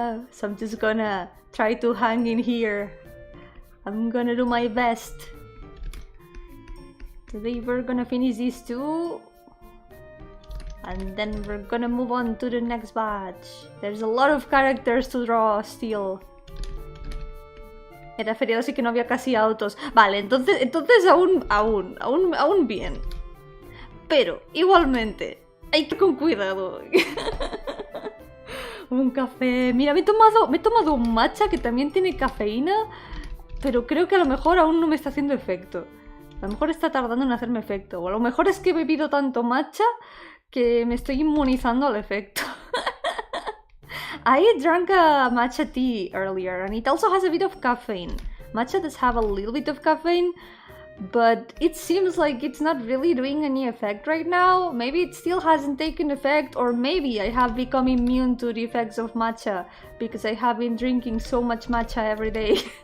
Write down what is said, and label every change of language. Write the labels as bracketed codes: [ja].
[en] So I'm just gonna try to hang in here. I'm gonna do my best. Today we're gonna finish these two. And then we're gonna move on to the next batch. There's a lot of characters to draw still. [es] Era feriado, así que no había casi autos. Vale, entonces aún bien. Pero, igualmente, hay que ir con cuidado. Un café... Mira, me he tomado un matcha que también tiene cafeína, pero creo que a lo mejor aún no me está haciendo efecto. A lo mejor está tardando en hacerme efecto. O a lo mejor es que he bebido tanto matcha que me estoy inmunizando al efecto. [en] I drank a matcha tea earlier, and it also has a bit of caffeine. Matcha does have a little bit of caffeine, but it seems like it's not really doing any effect right now. Maybe it still hasn't taken effect, or maybe I have become immune to the effects of matcha because I have been drinking so much matcha every day.